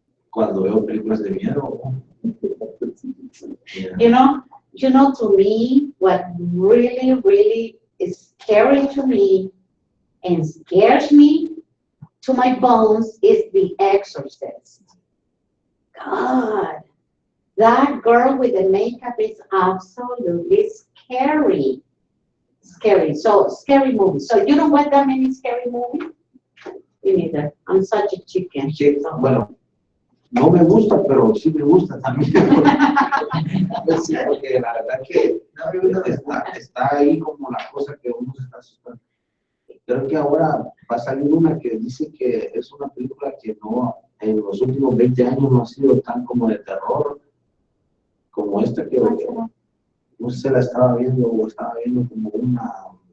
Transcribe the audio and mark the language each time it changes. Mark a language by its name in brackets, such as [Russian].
[Spanish] Cuando veo películas de miedo. [English] You know, to me, what really is scary to me and scares me to my bones is The Exorcist. God, that girl with the makeup is absolutely scary. Scary. So, scary movie. So, you don't watch that many scary movies? Me neither. I'm such a chicken. [Spanish] Sí, [English] So. [Spanish] bueno, no me gusta, pero sí me gusta también. Sí, porque la verdad que está ahí como la cosa que uno se está asustando. Creo que ahora va a salir una que dice que es una película que no, en los últimos 20 años no ha sido tan como de terror como esta que no sé, la estaba viendo o estaba viendo como una...